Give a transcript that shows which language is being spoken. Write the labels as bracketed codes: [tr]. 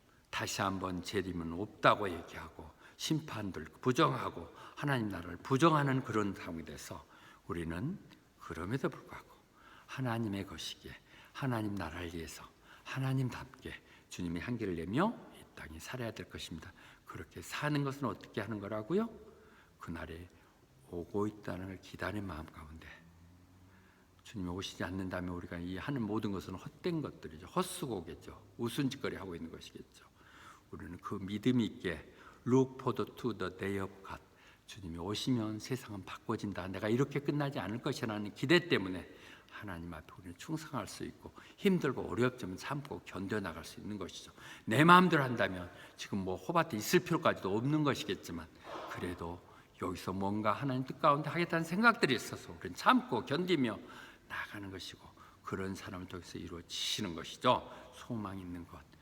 [ko] 다시 한번 재림은 없다고 얘기하고 심판들 부정하고 하나님 나라를 부정하는 그런 상황이 돼서 우리는 그럼에도 불구하고 하나님의 것이기에 하나님 나라를 위해서 하나님답게 주님의 향기를 내며 이 땅에 살아야 될 것입니다. 그렇게 사는 것은 어떻게 하는 거라고요? 그날에 오고 있다는 걸 기다리는 마음 가운데 주님이 오시지 않는다면 우리가 이 하는 모든 것은 헛된 것들이죠. 헛수고겠죠. 우스운짓거리 하고 있는 것이겠죠. 우리는 그 믿음 있게 [en] Look forward to the day of God. [ko] 주님이 오시면 세상은 바꿔진다. 내가 이렇게 끝나지 않을 것이라는 기대 때문에 하나님 앞에 우리는 충성할 수 있고 힘들고 어렵지만 참고 견뎌나갈 수 있는 것이죠. 내 마음대로 한다면 지금 뭐 호밭에 있을 필요까지도 없는 것이겠지만 그래도 여기서 뭔가 하나님 뜻 가운데 하겠다는 생각들이 있어서 우리는 참고 견디며 나가는 것이고 그런 사람을 통해서 이루어지시는 것이죠. 소망 있는 것.